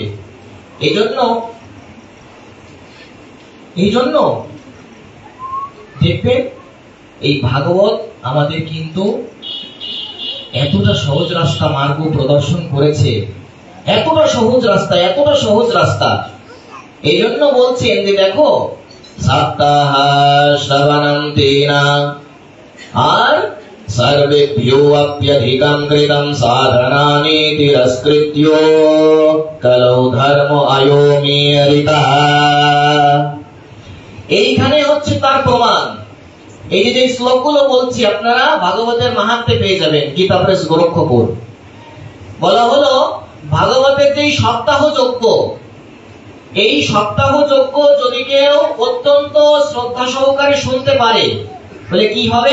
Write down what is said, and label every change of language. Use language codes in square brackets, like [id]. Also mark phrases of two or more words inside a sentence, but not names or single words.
[bn] এই জন্য দেখবেন এই ভাগবত আমাদের কিন্তু এতটা সহজ রাস্তা মার্গ প্রদর্শন করেছে, এতটা সহজ রাস্তা। এই জন্য বলছেন যে দেখো, [sa] সপ্তাহ শ্রবণম তেনা আর सर्वेभ्यो अप्यधिकं कृतं साधनानि तिरस्कृत्यो कलौ धर्म अयोमीरितः। [bn] এইখানে হচ্ছে তার প্রমাণ। এই যে শ্লোকগুলো বলছি আপনারা ভাগবতের মাহাত্ম্যে পেয়ে যাবেন, গীতা প্রেস গোরক্ষপুর। বলা হলো ভাগবতের যে সপ্তাহ যজ্ঞ, এই সপ্তাহ যজ্ঞ যদি কেউ অত্যন্ত শ্রদ্ধা সহকারে শুনতে পারে, বলে কি হবে?